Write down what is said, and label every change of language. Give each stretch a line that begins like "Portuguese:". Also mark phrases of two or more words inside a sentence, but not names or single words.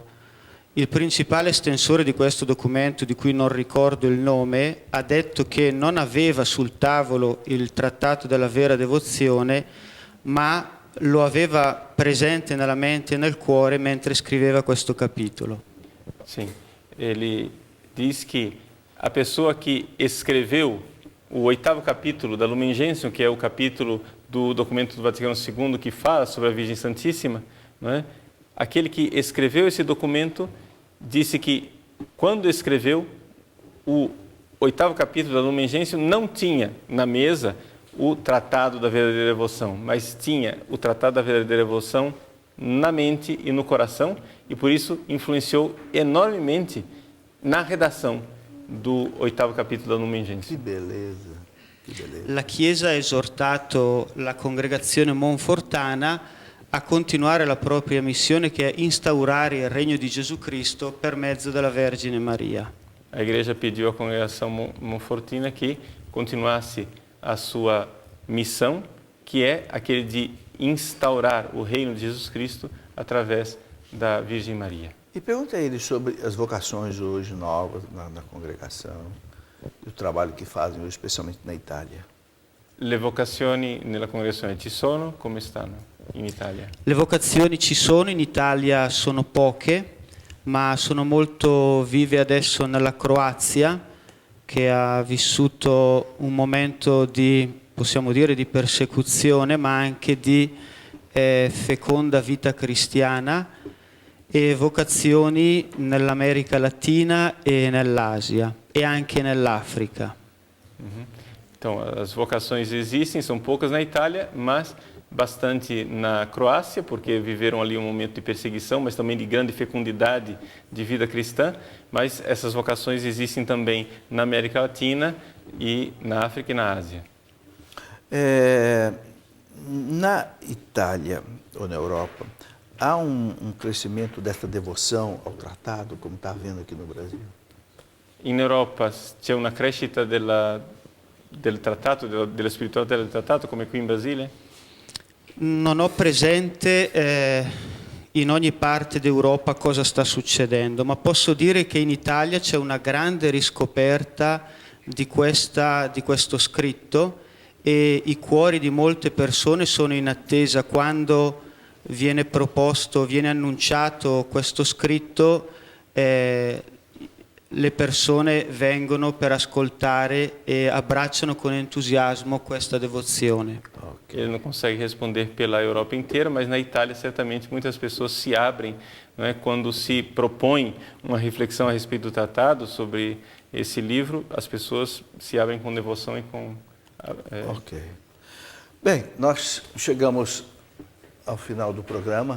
Italian: Il principale estensore di questo documento, di cui non ricordo il nome, ha detto che non aveva sul tavolo il trattato della vera devozione, ma lo aveva presente nella mente e nel cuore mentre scriveva questo capitolo.
Portuguese: Sim, ele diz que a pessoa que escreveu o 8º capítulo da Lumen Gentium, que é o capítulo do documento do Vaticano II que fala sobre a Virgem Santíssima, não é? Aquele que escreveu esse documento disse que, quando escreveu o 8º capítulo da Lumen Gentium, não tinha na mesa o Tratado da Verdadeira Devoção, mas tinha o Tratado da Verdadeira Devoção na mente e no coração, e por isso influenciou enormemente na redação do 8º capítulo da Lumen Gentium. Que beleza, que beleza.
Italian: La Chiesa ha esortato la congregazione monfortana a continuare la propria missione, che è instaurare il regno di Gesù Cristo per mezzo della Vergine Maria.
Portuguese: A igreja pediu à congregação monfortina que continuasse a sua missão, que é aquele de instaurar o reino de Jesus Cristo através da Virgem Maria. E pergunte a ele sobre as vocações hoje novas na congregação, e o trabalho que fazem hoje, especialmente na Itália.
Italian: Le vocazioni nella congregazione ci sono? Come stanno in Italia? Le vocazioni ci sono, in Italia sono poche, ma sono molto vive adesso nella Croazia, che ha vissuto un momento di, possiamo dire, di persecuzione, ma anche di feconda vita cristiana, e vocazioni nell'America Latina e nell'Asia e anche nell'Africa.
Portuguese: Então, as vocações existem, são poucas na Itália, mas bastante na Croácia, porque viveram ali um momento de perseguição, mas também de grande fecundidade de vida cristã. Mas essas vocações existem também na América Latina e na África e na Ásia. Na Itália ou na Europa, há um crescimento dessa devoção ao tratado, como está havendo aqui no Brasil?
Italian: In Europa c'è una crescita del trattato, della spiritualità del trattato, come qui in Brasile? Non ho presente in ogni parte d'Europa cosa sta succedendo, ma posso dire che in Italia c'è una grande riscoperta di questo scritto, e i cuori di molte persone sono in attesa quando viene proposto, viene annunciato questo scritto. Le persone vengono per ascoltare e abbracciano con entusiasmo questa devozione.
Portuguese: Ele não consegue responder pela Europa inteira, mas na Itália certamente muitas pessoas se abrem, não é? Quando se propõe uma reflexão a respeito do tratado sobre esse livro, as pessoas se abrem com devoção e com... Ok. Bem, nós chegamos ao final do programa.